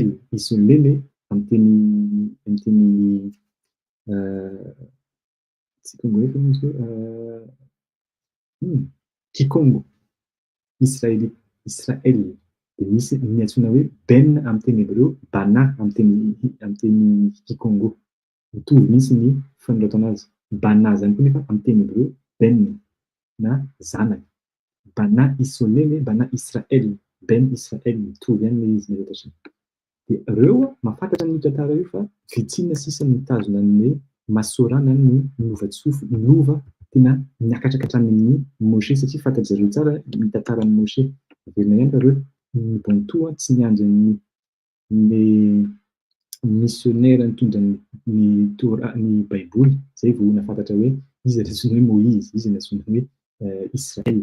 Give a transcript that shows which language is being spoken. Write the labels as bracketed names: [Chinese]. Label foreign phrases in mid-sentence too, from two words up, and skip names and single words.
[Malagasy] Isolele amin'ny teny Kikongo. Israel. De misy ny antsoina hoe ben amin'ny teny hébreu, bana amin'ny teny Kikongo. Mitovy mihitsy ny fanolorana azy. Bana zany koa nefa amin'ny teny hébreu ben na zanaka. [Kongo] Bana isolele, bana Israel, [Hebrew] בן ישראל [Malagasy] mitovy ihany le izy rehetra samy. De reo mahafantatra an'io tantara io fa vitsinina sisa mitazona an'le Masora na ny lova tena niakatra hatramin'ny Moshe satria fantatry zareo tsara ny tantaran'ny Moshe. Averina ihany fa reo ny banto tsy niandry ny missionnaire nitondra ny Torah ny Baiboly zay vao nafantatra hoe izy antsoina hoe Moïse, izy antsoina hoe Israel.